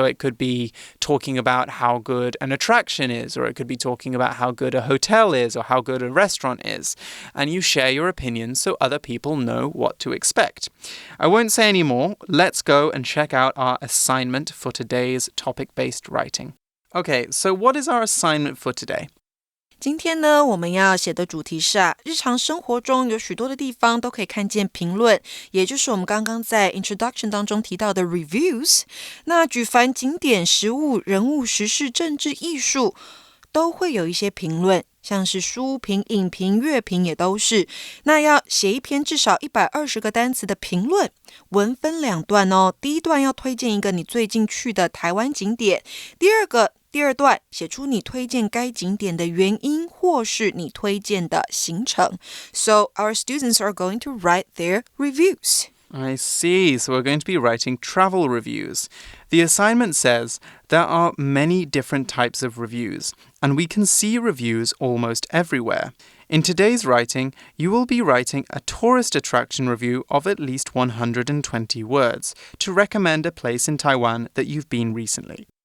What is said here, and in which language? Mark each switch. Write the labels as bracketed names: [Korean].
[English] So it could be talking about how good an attraction is, or it could be talking about how good a hotel is or how good a restaurant is. And you share your opinions so other people know what to expect. I won't say any more. Let's go and check out our assignment for today's topic-based writing. Okay, so what is our assignment for today? [Chinese] 今天呢，我们要写的主题是日常生活中有许多的地方都可以看见评论，也就是我们刚刚在 introduction 当中提到的 reviews。那举凡景点、食物、人物、时事、政治、艺术，都会有一些评论，像是书评、影评、乐评也都是。那要写一篇至少120个单词的评论，文分两段哦。第一段要推荐一个你最近去的台湾景点，第二段写出你推荐该景点的原因，或是你推荐的行程。 [English] So our students are going to write their reviews. I see. So we're going to be writing travel reviews. The assignment says there are many different types of reviews, and we can see reviews almost everywhere. In today's writing, you will be writing a tourist attraction review of at least 120 words to recommend a place in Taiwan that you've been recently.